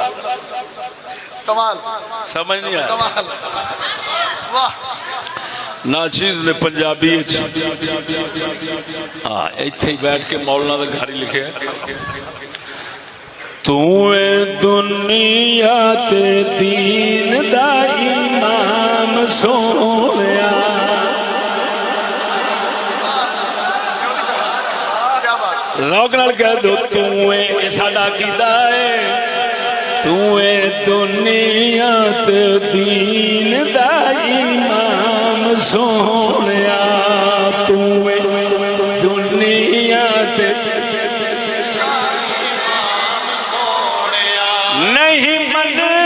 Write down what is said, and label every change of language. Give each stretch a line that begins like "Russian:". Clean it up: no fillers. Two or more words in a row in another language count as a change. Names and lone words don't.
Urdu: کمال، سمجھ نہیں آیا؟ کمال، واہ۔
Punjabi: ناچیز نے پنجابی ایتھے ہی بیٹھ کے مولانا دے گھر ہی لکھے ہے، تو اے دنیا تے دین دا امام سونیا، روک نال کہہ دو تو اے ساڈا عقیدہ ہے، تو اے دنیا تے دین دا امام سونیا، تو اے دنیا تے نہیں من